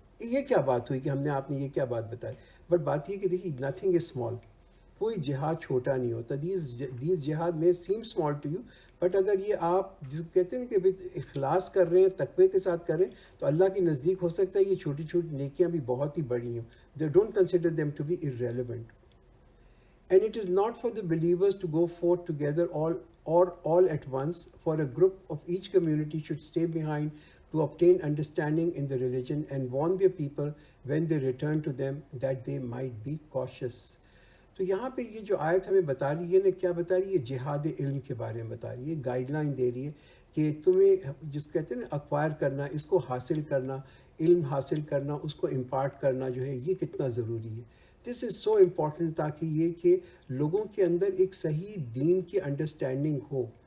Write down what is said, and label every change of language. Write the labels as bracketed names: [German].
[Urdu] یہ کیا بات ہوئی کہ ہم نے آپ نے یہ کیا بات بتائی. بٹ بات یہ کہ دیکھیے [English] Nothing is small. [Urdu] کوئی جہاد چھوٹا نہیں ہوتا. [English] these جہاد میں seem small to you, [Urdu] but اگر یہ آپ جس کو کہتے ہیں کہ اخلاص کر رہے ہیں، تقوی کے ساتھ کر رہے ہیں، تو اللہ کے نزدیک ہو سکتا ہے یہ چھوٹی چھوٹی نیکیاں بھی بہت ہی بڑی ہوں. [English] They don't consider them to be irrelevant. And it is not for the believers to go forth together all at once, for a group of each community should stay behind to obtain understanding in the religion and warn their people when they return to them that they might be cautious. [Urdu] تو یہاں پہ یہ جو آیت ہمیں بتا رہی ہے نا، کیا بتا رہی ہے؟ جہاد علم کے بارے میں بتا رہی ہے. گائیڈ لائن دے رہی ہے کہ تمہیں جس کہتے ہیں نا اکوائر کرنا، اس کو حاصل کرنا، علم حاصل کرنا، اس کو امپارٹ کرنا جو ہے یہ کتنا ضروری ہے. [English] this is so important, [Urdu] تاکہ یہ کہ لوگوں کے اندر ایک صحیح دین کی انڈرسٹینڈنگ ہو.